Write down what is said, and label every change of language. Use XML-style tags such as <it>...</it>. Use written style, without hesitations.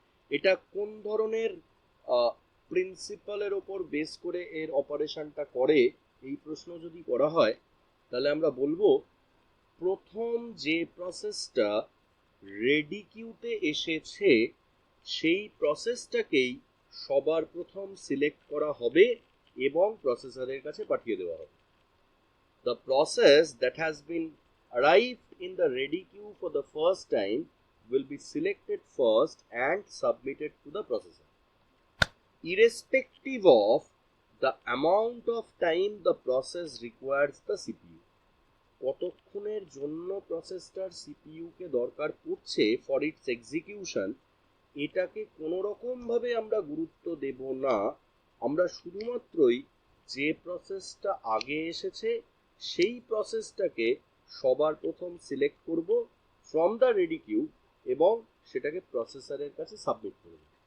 <bn>এটা কোন ধরনের প্রিন্সিপালের ওপর বেস করে এর অপারেশনটা করে, এই প্রশ্ন যদি করা হয় তাহলে আমরা বলবো প্রথম যে প্রসেসটা রেডি কিউতে এসেছে সেই প্রসেসটাকেই সবার প্রথম সিলেক্ট করা হবে এবং প্রসেসরের কাছে পাঠিয়ে দেওয়া হবে।</bn> <en>The process that has been arrived in the ready queue for the first time will be selected first and submitted to the processor, irrespective of the amount of time the process requires the CPU.</en> <bn>কতক্ষণের জন্য প্রসেসটার CPU কে দরকার পড়ছে</bn> <en>for its execution,</en> <bn>এটাকে কোনো রকম ভাবে আমরা গুরুত্ব দেব না। আমরা শুধুমাত্রই যে প্রসেসটা আগে এসেছে সেই প্রসেসটাকে সবার প্রথম সিলেক্ট করব</bn> <en>from the ready queue</en> <bn>এবং সেটাকে প্রসেসরের কাছে সাবমিট করব।</bn>